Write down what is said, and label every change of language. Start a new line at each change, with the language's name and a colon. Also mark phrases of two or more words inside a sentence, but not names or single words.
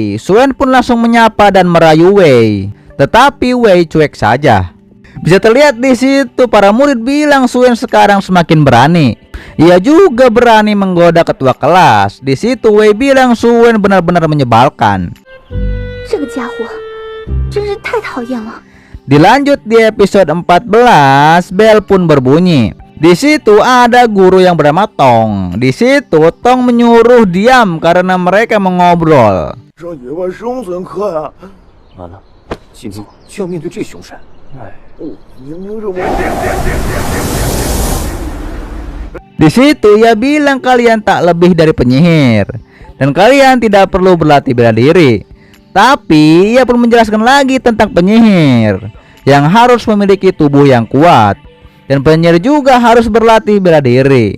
Indonesian: Suen pun langsung menyapa dan merayu Wei. Tetapi Wei cuek saja. Bisa terlihat di situ para murid bilang Suen sekarang semakin berani. Ia juga berani menggoda ketua kelas. Di situ Wei bilang Suen benar-benar menyebalkan.
Chinese: 这个家伙真是太讨厌了。
Indonesian: Dilanjut di episode 14, bel pun berbunyi. Di situ ada guru yang bernama Tong. Di situ Tong menyuruh diam karena mereka mengobrol.
Chinese: 上野外生存课呀！完了，今天就要面对这凶山。哎，明明是我。
Indonesian: Di situ ia bilang kalian tak lebih dari penyihir dan kalian tidak perlu berlatih bela diri. Tapi ia pun menjelaskan lagi tentang penyihir yang harus memiliki tubuh yang kuat dan penyihir juga harus berlatih bela diri.